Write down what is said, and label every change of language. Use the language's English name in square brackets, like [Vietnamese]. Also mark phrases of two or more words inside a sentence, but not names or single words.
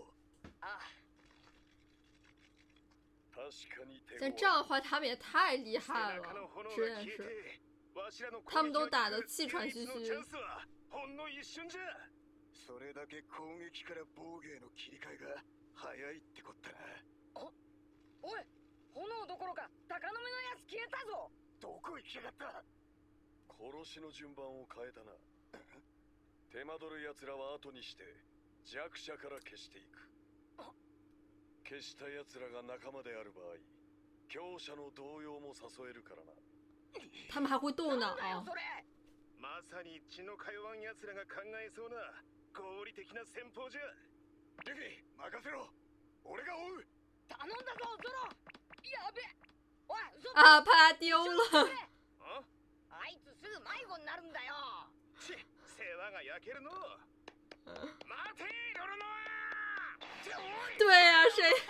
[Japanese] ああ、確かに手 [Chinese] 但这样的话，他们也太厉害了，实在是，他们都打得气喘吁吁。 [Japanese] ほんの一瞬じゃ。それだけ攻撃から防御への切り替えが早いってこったな。おい、炎どころか鷹の目のやつ消えたぞ。どこ行きやがった。殺しの順番を変えたな。手間取る奴らは後にして弱者から消していく。消した奴らが仲間である場合、強者の動揺も誘えるからな。 [Chinese] 他们还会动脑。 [Japanese] それ。まさに血の通わん奴らが考えそうな合理的な戦法じゃ。ルフィ、任せろ。俺が追う。頼んだぞゾロ。やべ。おい、ゾロ。 [Chinese] 啊，怕他丢了。 [Japanese] あいつすぐ迷子になるんだよ。世話が焼けるの。待て、ロロノア。 [Chinese] 对呀、谁？